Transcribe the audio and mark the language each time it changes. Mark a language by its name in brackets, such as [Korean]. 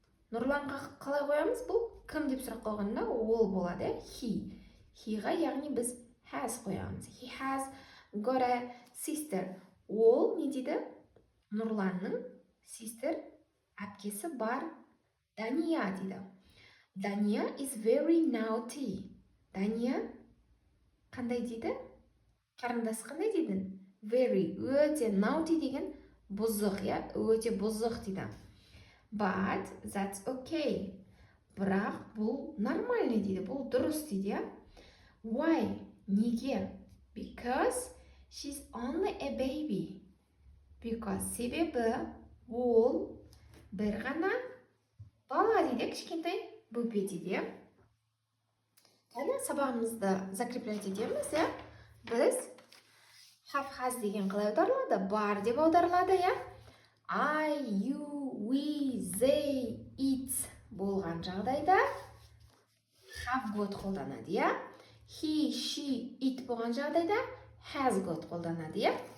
[Kazakh] Нұрланға қалай қоямыз? Бұл кім деп сұрақ қойғанда ол болады. He-ға яғни біз has қоямыз. [English] He has got a sister. [Kazakh] Ол не дейді? Нұрланның sister әпкесі бар. Дания дейді. [English] Дания is very naughty. [Kazakh] Дания қандай дейді? Қарындас қандай дейді? Very, өте naughty деген бұзық, өте бұзық дейді. [English] But that's okay. [Kazakh] Бірақ бұл нормальный дейді, бұл дұрыс дейді. Why? Неге? [English] Because she's only a baby. [Kazakh] Because себебі ол бір ғана бала дейді, кішкентай бөпе дейді. Кәне сабағымызды закреплять етеміз, Біз have has деген қалай аударылады? Бар деп аударылады, I, you, we, they, it болған жағдайда have got қолданады, He, she, it болған жағдайда has got қолданады,